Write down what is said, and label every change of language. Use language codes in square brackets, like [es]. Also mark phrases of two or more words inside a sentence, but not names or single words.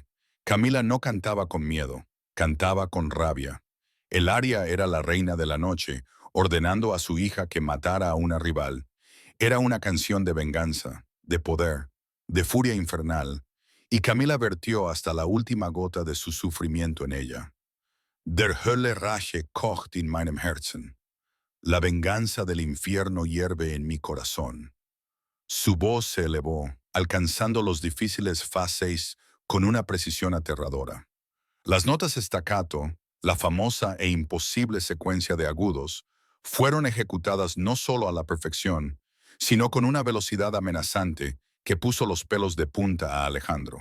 [es] Camila no cantaba con miedo, cantaba con rabia. El aria era la reina de la noche, ordenando a su hija que matara a una rival. Era una canción de venganza, de poder, de furia infernal, y Camila vertió hasta la última gota de su sufrimiento en ella. [de] Der Hölle Rache kocht in meinem Herzen. [es] La venganza del infierno hierve en mi corazón. Su voz se elevó, alcanzando los difíciles fa 6 con una precisión aterradora. Las notas staccato, la famosa e imposible secuencia de agudos, fueron ejecutadas no solo a la perfección, sino con una velocidad amenazante que puso los pelos de punta a Alejandro.